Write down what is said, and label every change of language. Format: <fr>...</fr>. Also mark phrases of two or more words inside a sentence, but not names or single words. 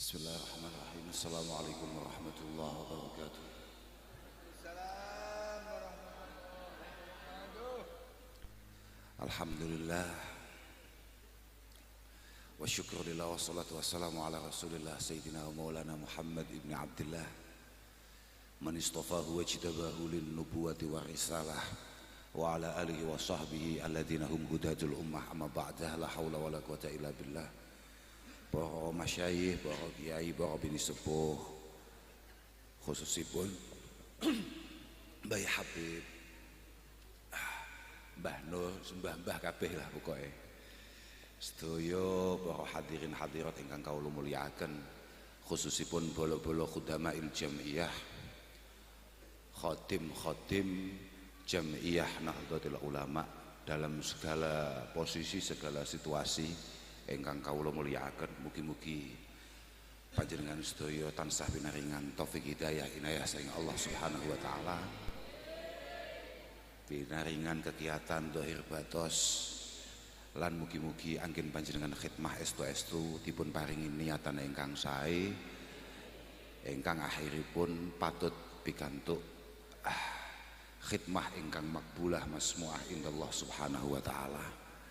<ar>بسم الله الرحمن الرحيم. السلام عليكم ورحمة الله وبركاته. سلام ورحمة الله وبركاته. الحمد لله والشكر لله والصلاة والسلام على رسول الله سيدنا ومولانا محمد بن عبد الله من اصطفاه واجتباه للنبوة والرسالة وعلى آله وصحبه الذين هم هداة الأمة أما بعد لا حول ولا قوة إلا بالله.</ar> <jv>Para masyayikh, para kiai, para bini sepuh, khususipun Mbah Habib, Mbah Nur, mbah-mbah kabeh lah pokoke. Sedaya para hadirin hadirat ingkang kawula mulyakaken, khususipun bolo-bolo</jv> <ar>خدام الجمعية,</ar> <id>khadim-khadim jamiyah Nahdlatul Ulama dalam segala posisi, segala situasi</id> <jv>ingkang kawula mulyakaken. Mugi-mugi panjenengan sedaya tansah pinaringan taufik hidayah inayah saking Allah</jv> <ar>سبحانه وتعالى,</ar> <jv>pinaringan kegiatan dohir batos, lan mugi-mugi anggen panjenengan khidmah estu-estu dipun paringi niatan ingkang sae ingkang akhiripun patut pikantuk khidmah ingkang</jv> <ar>مقبولة مسموعة عند الله سبحانه وتعالى.</ar>